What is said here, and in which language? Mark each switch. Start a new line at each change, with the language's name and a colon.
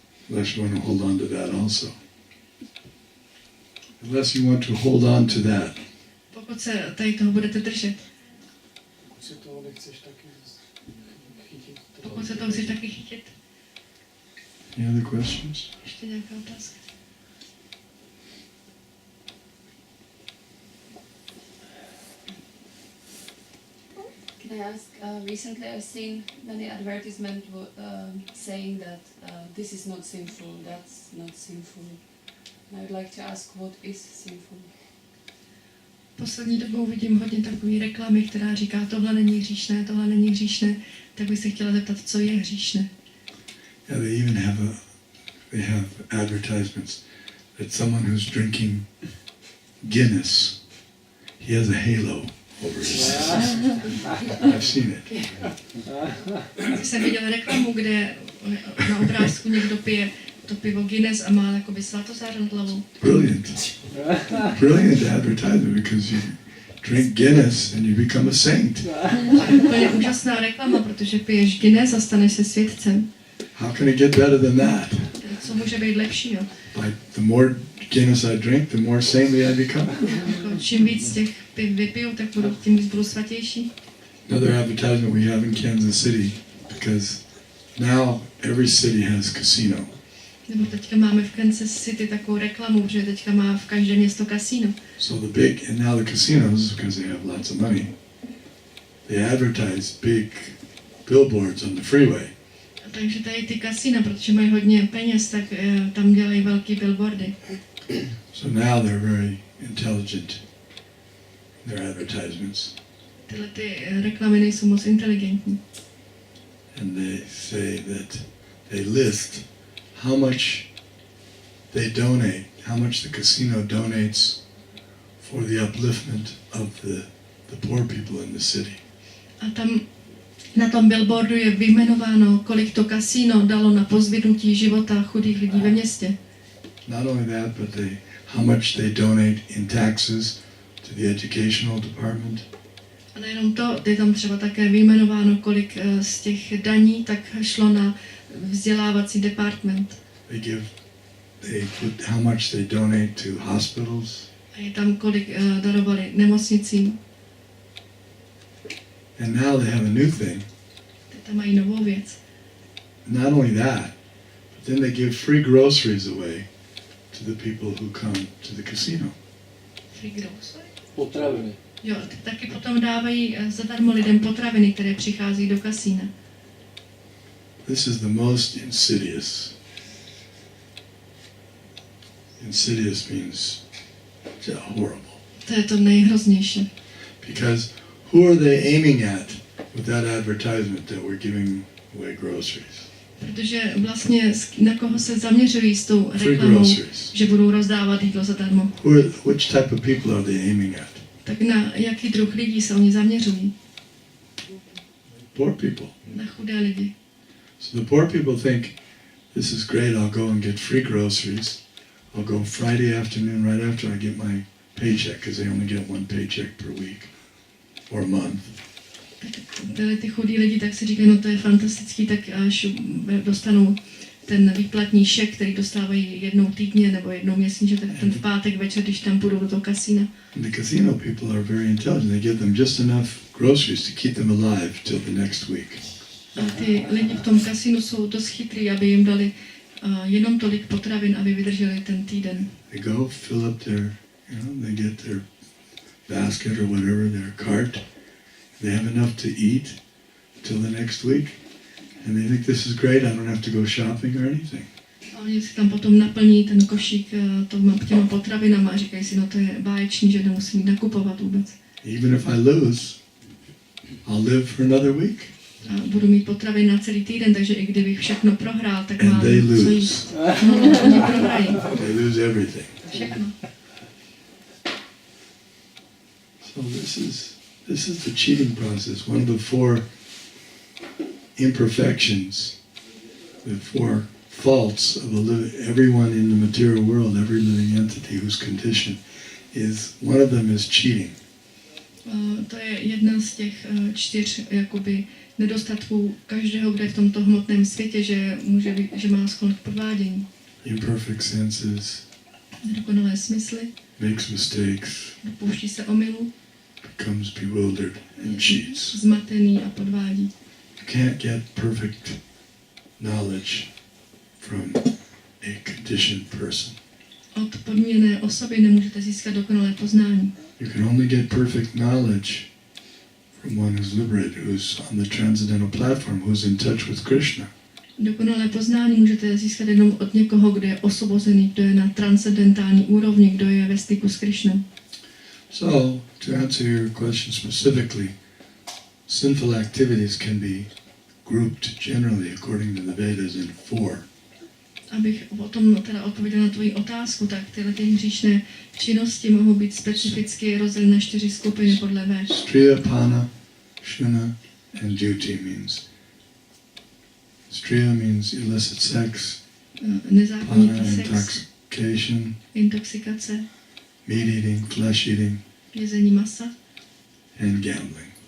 English: Unless you want to hold on to that also. Unless you want to hold on to that.
Czech: Pokud se tady toho budete držet. Pokud se toho nechceš taky chytit. Pokud se toho chceš taky chytit.
English: Any other questions?
Czech: Ještě nějaká otázka?
English: Can I ask, recently I've seen many advertisements saying that this is not sinful, that's not sinful. And I would like to ask, what is sinful?
Czech: Poslední dobou vidím hodně takové reklamy, která říká, tohle není hříšné, tohle není hříšné. Tak bych se chtěla zeptat, co je hříšné.
English: Yeah, they even have advertisements that someone who's drinking Guinness, he has a halo over his head. I've seen it.
Czech: Jsem viděla reklamu, kde na obrázku někdo pije to pivo Guinness a má jakoby svatozář nad hlavou.
English: Brilliant. Brilliant advertisement because you drink Guinness and you become a saint.
Czech: Úplně úžasná reklama, protože piješ Guinness a staneš se světcem.
English: How can it get better than that?
Czech: Co může být lepšího?
English: The more Guinness I drink, the more saintly I become.
Czech: Čím víc těch piv vypiju, tak tím víc budu svatější.
English: Another advertisement we have in Kansas City, because now every city has casino.
Czech: Nebo teďka máme v Kansas City takovou reklamu, že teďka má v každé město kasino.
English: So and now the casinos, because they have lots of money, they advertise big billboards on the freeway.
Czech: Takže tady ty kasina, protože mají hodně peněz, tak tam dělají velký billboardy.
English: So now they're very intelligent in their advertisements.
Czech: Tyhle ty reklamy nejsou moc inteligentní.
English: And they say that they list how much they donate, how much the casino donates for the upliftment of the poor people in the city.
Czech: A tam na tom billboardu je vyjmenováno, kolik to kasino dalo na pozvednutí života chudých lidí ve městě.
English: Not only that, but how much they donate in taxes to the educational department.
Czech: A nejenom to, je tam třeba také vyjmenováno, kolik z těch daní tak šlo na vzdělávací department.
English: They put how much they donate to hospitals.
Czech: A je tam, kolik darovali nemocnicím.
English: And now they have a new thing.
Czech: Teď tam mají novou věc.
English: Not only that, but then they give free groceries away to the people who come to the casino. Free grocery?
Czech: Potraviny. Jo, taky potom dávají zadarmo lidem potraviny, které přichází do kasína.
English: This is the most insidious. Insidious means horrible.
Czech: To je to nejhroznější.
English: Because who are they aiming at with that advertisement that we're giving away groceries?
Czech: Protože vlastně na koho se zaměřují s tou reklamou, že budou rozdávat jídlo zadarmo.
English: Which type of people are they aiming at?
Czech: Tak na jaký druh lidí se oni zaměřují?
English: Poor people.
Czech: Na chudé lidi.
English: So the poor people think, this is great, I'll go and get free groceries. I'll go Friday afternoon right after I get my paycheck, because they only get one paycheck per week or a month.
Czech: Tyhle ty chudí lidi tak si říkají, no to je fantastický, tak až dostanou ten výplatní šek, který dostávají jednou týdně nebo jednou měsíčně, tak ten v pátek večer, když tam půjdou do toho kasína.
English: The casino people are very intelligent. They give them just enough groceries to keep them alive till the next week.
Czech: A ty lidi v tom kasínu jsou dost chytrý, aby jim dali jenom tolik potravin, aby vydrželi ten týden.
English: They go fill up their, they get their basket or whatever, their cart. They have enough to eat till the next week. And they think this is great, I don't have to go shopping or anything.
Czech: A oni si tam potom naplní ten košík těma potravinama a říkají si, no to je báječný, že nemusím jít nakupovat vůbec.
English: Even if I lose, I'll live for another week.
Czech: A budu mít potravy na celý týden, takže i kdybych všechno prohrál, tak mám
English: they
Czech: co
English: lose.
Czech: jíst. No, oni prohrají.
English: They lose everything.
Czech: Všechno.
English: So this is the cheating process. One of the four imperfections, the four faults of everyone in the material world, every living entity whose condition is, one of them is cheating.
Czech: To je jedna z těch 4 jakoby nedostatků každého, kdo je v tomto hmotném světě, že může být, že má sklon k podvádění.
English: Imperfect senses,
Czech: Nedokonalé smysly,
English: makes mistakes,
Czech: dopouští se omylu,
English: becomes bewildered and cheats.
Czech: zmatený a podvádí.
English: You can't get perfect knowledge from a conditioned person.
Czech: Od podmíněné osoby nemůžete získat dokonalé poznání.
English: You can only get perfect knowledge from one who's liberated, who's on the transcendental platform, who's in touch with Krishna.
Czech: Dokonalé poznání můžete získat jenom od někoho, kdo je osvobozený, kdo je na transcendentální úrovni, kdo je ve styku s Krishnou.
English: So, to answer your question specifically, sinful activities can be grouped generally according to the Vedas in 4.
Czech: Abych potom teda odpověděla na tvoji otázku, tak tyhle ty hříšné činnosti mohou být specificky rozděleny na 4 skupiny podle Véd.
English: Striya, Pana, Shuna, and Duty means. Striya means illicit sex, Pana,
Czech: Nezákonitý sex,
English: intoxication,
Czech: intoxikace,
English: meat eating, flesh eating,
Czech: jezení masa
English: and gambling.